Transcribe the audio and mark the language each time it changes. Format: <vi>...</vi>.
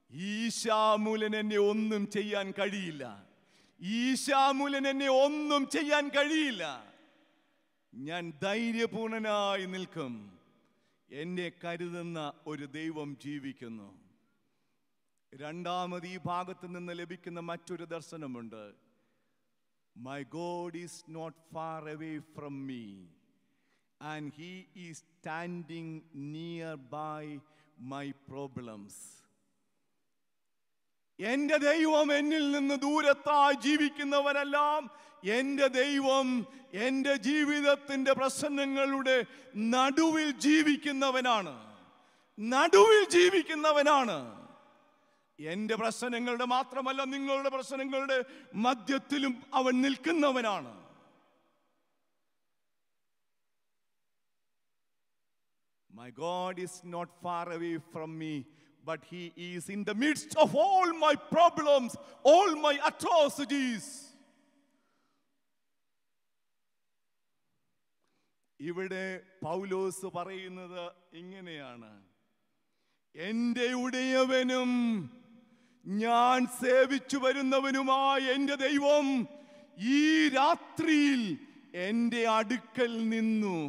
<ml>ഈശാമൂലൻ എന്നെ ഒന്നും ചെയ്യാൻ കഴിയില്ല. ഈശാമൂലൻ എന്നെ ഒന്നും ചെയ്യാൻ കഴിയില്ല. ഞാൻ ധൈര്യപൂർണനായി നിൽക്കും. എന്നെ കരുതുന്ന ഒരു ദൈവം ജീവിക്കുന്നു. രണ്ടാമത് ഈ ഭാഗത്ത് നിന്ന് ലഭിക്കുന്ന മറ്റൊരു ദർശനമുണ്ട്.</ml> <en>My God is not far away from me, and He is standing nearby my problems.</en> <ml>എൻ്റെ ദൈവം എന്നിൽ നിന്ന് ദൂരത്തായി ജീവിക്കുന്നവരെല്ലാം, എൻ്റെ ദൈവം എൻ്റെ ജീവിതത്തിൻ്റെ പ്രശ്നങ്ങളുടെ നടുവിൽ ജീവിക്കുന്നവനാണ്. നടുവിൽ ജീവിക്കുന്നവനാണ്. എൻ്റെ പ്രശ്നങ്ങളുടെ മാത്രമല്ല, നിങ്ങളുടെ പ്രശ്നങ്ങളുടെ മധ്യത്തിലും അവൻ നിൽക്കുന്നവനാണ്.</ml> <en>My God is not far away from me, but He is in the midst of all my problems, all my atrocities.</en> <ml>ഇവിടെ പൗലോസ് പറയുന്നത് ഇങ്ങനെയാണ്: എൻ്റെ ഉടയവനും ഞാൻ സേവിച്ചു വരുന്നവനുമായ എൻ്റെ ദൈവം ഈ രാത്രിയിൽ എൻ്റെ അടുക്കൽ നിന്നു.</ml>